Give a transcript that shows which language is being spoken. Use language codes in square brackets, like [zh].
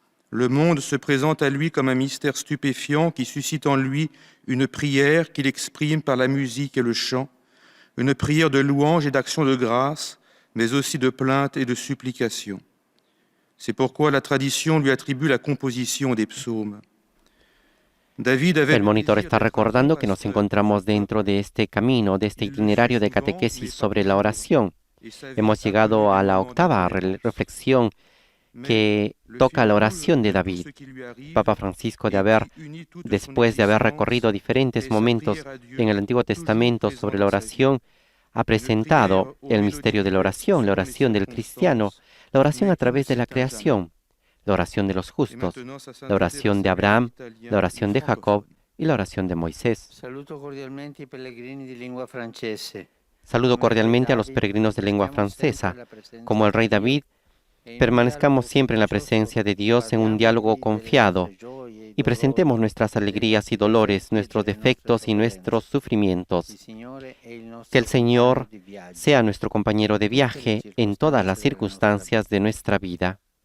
[fr] Le monde se présente à lui comme un mystère stupéfiant qui suscite en lui une prière qu'il exprime par la musique et le chant, une prière de louange et d'action de grâce, mais aussi de plainte et de supplication. C'est pourquoi la tradition lui attribue la composition des psaumes. [es] El monitor está recordando que nos encontramos dentro de este camino, de este itinerario de catequesis sobre la oración. Hemos llegado a la octava reflexión que toca la oración de David. Papa Francisco, después de haber recorrido diferentes momentos en el Antiguo Testamento sobre la oración, ha presentado el misterio de la oración del cristiano, la oración a través de la creación, la oración de los justos, la oración de Abraham, la oración de Jacob y la oración de Moisés. [it] Saluto cordialmente i pellegrini di lingua francese. [es] Saludo cordialmente a los peregrinos de lengua francesa. Como el rey David, permanezcamos siempre en la presencia de Dios en un diálogo confiado y presentemos nuestras alegrías y dolores, nuestros defectos y nuestros sufrimientos. Que el Señor sea nuestro compañero de viaje en todas las circunstancias de nuestra vida.